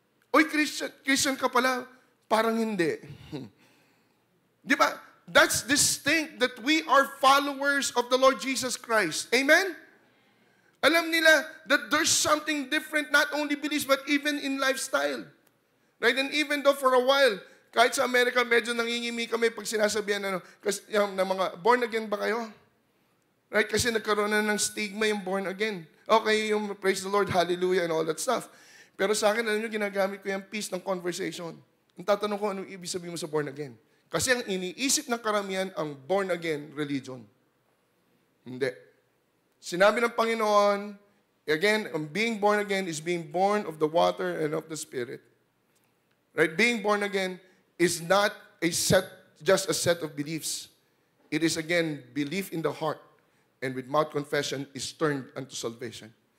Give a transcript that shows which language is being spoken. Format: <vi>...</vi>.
<tl>Oy, Christian ka pala. Parang hindi. Di ba?</tl> <en>That's distinct that we are followers of the Lord Jesus Christ. Amen?</en> <tl>Alam nila</tl> <en>that there's something different, not only beliefs, but even in lifestyle. Right? And even though for a while,</en> <tl>Kahit sa Amerika, medyo nangingimi kami pag sinasabihan kasi, ng mga, born again ba kayo?</tl> <en>Right?</en> <tl>Kasi nagkaroon na ng stigma yung born again.</tl> <en>Okay, yung praise the Lord, hallelujah, and all that stuff.</en> <tl>Pero sa akin, alam nyo, ginagamit ko yung piece ng conversation. Ang tatanong ko, anong ibig sabihin mo sa born again? Kasi ang iniisip ng karamihan, ang born again religion. Hindi. Sinabi ng Panginoon,</tl> <en>again, being born again is being born of the water and of the Spirit. Right? Being born again is not just a set of beliefs. It is, again, belief in the heart, and with mouth confession is turned unto salvation.</en>